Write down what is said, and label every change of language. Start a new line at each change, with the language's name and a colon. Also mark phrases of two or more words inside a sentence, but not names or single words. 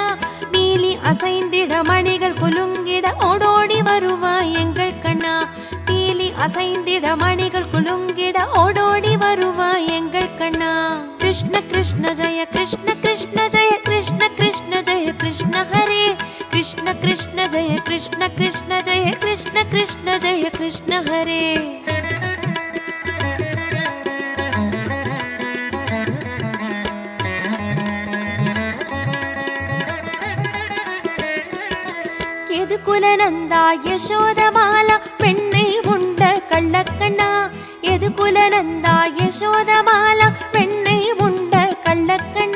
Tamil: நீலி அசைந்திட மணிகள் குலுங்கிட ஓடோடி வருவாய் எங்கள் கண்ணா, நீலி அசைந்திட மணிகள் குலுங்கிட ஓடோடி வருவாய் எங்கள் கண்ணா. கிருஷ்ண கிருஷ்ண ஜெய கிருஷ்ண கிருஷ்ண ஜெய கிருஷ்ண கிருஷ்ண ஜெய கிருஷ்ண ஹரே,
Hindi: कृष्ण कृष्ण जय कृष्ण कृष्ण जय कृष्ण कृष्ण जय कृष्ण हरे.
Tamil: எதுகுலநந்தா யசோதபால பெண்ணை உண்ட கள்ளக்கண்ணா, எதுகுலநந்தா யசோதபால பெண்ணை உண்ட கள்ளக்கண்ணா.